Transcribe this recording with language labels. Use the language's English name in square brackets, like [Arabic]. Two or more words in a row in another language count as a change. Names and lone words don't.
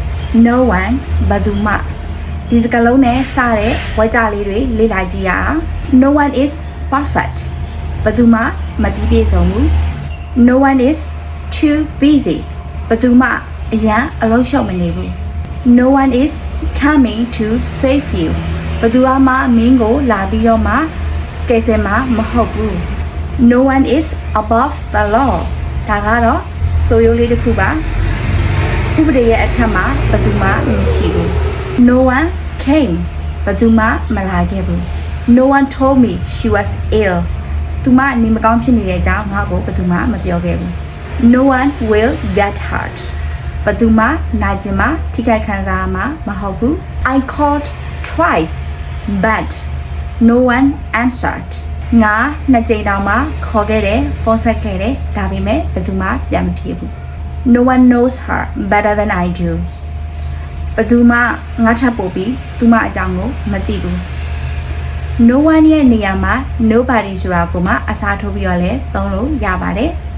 [English] no one [Burmese] ဘယ်သူမှဒီစကားလုံးနဲ့စတဲ့ဝါကြလေးတွေလေ့လာကြည့်ရအောင် [English] no one is perfect [Burmese] ဘယ်သူမှမပြီးပြည့်စုံဘူး [English] no one is too busy [Burmese] ဘယ်သူမှအရန်အလုံးရှုပ်မနေဘူး [English] no one is coming to save you [Burmese] ဘယ်သူမှမင်းကိုလာပြီးတော့မှကယ်ဆယ်မှာမဟုတ်ဘူး [English] no one is above the law [Burmese] ဒါကတော့ဆိုရိုးလေးတစ်ခုပါဥပဒေရဲ့ အထက်မှာဘယ်သူမှမရှိဘူး [English] no one came [Burmese] ဘယ်သူမှမလာခဲ့ဘူး [English] no one told me she was ill [Burmese] သူမနေမကော င်းဖြစ်နေတဲ့အကြောင်းငါ့ကိုဘယ်သူမှမပြောခဲ့ဘူး [English] no one will get hurt [Burmese] ဘယ်သူမှနာကျင်မှာ ထိခိုက်ခံစားမှာမဟုတ်ဘူး [English] I called twice but no one answered [Burmese] ငါနှစ်ကြိမ်တောင်မှခေါ်ခဲ့တယ်ဖုန်းဆက်ခဲ့တယ်ဒါပေမဲ့ဘယ်သူမှပြန်မဖြေဘူး [English] no one knows her better than I do [Burmese] ဘယ်သူမှငါထပ်ပို့ပြီးသူမအကြောင်းကိုမသိဘူး [English] no one [Burmese] ရဲ့နေရာမှာ nobody ဆိုတာကိုမှအစားထိုးပြီးတော့လဲသုံးလို့ရပါတယ်